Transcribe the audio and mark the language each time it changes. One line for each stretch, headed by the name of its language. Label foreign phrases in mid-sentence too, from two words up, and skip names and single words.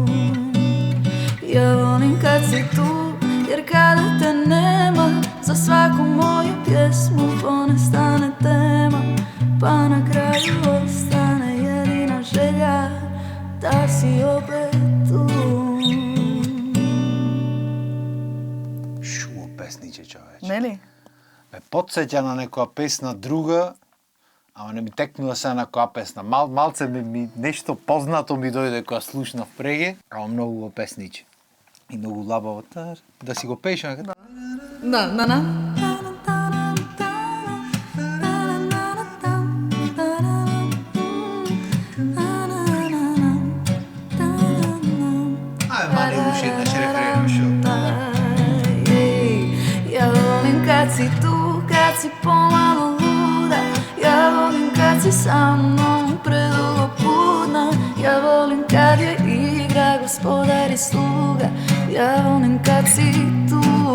Croatian: ja volim kad si tu, jer kada te nema, za svaku moju pjesmu ponestane tema, pa na kraju ostane jedina želja da si opet tu.
Macedonian: Шумо песниче, човече. Нели? Ме потсеќа на некоја песна друга, ама не ми текнува се на која песна. Малце ми нешто познато ми дојде кога слушнав преге, ама многу го песниче. И многу лабаво. Да си го пееш некаде? Да.
Croatian: Ja volim kad si tu, kad si pomalo luda, ja volim kad si sa mnom predugo budna, ja volim kad je igra gospodar i sluga, ja volim kad si tu,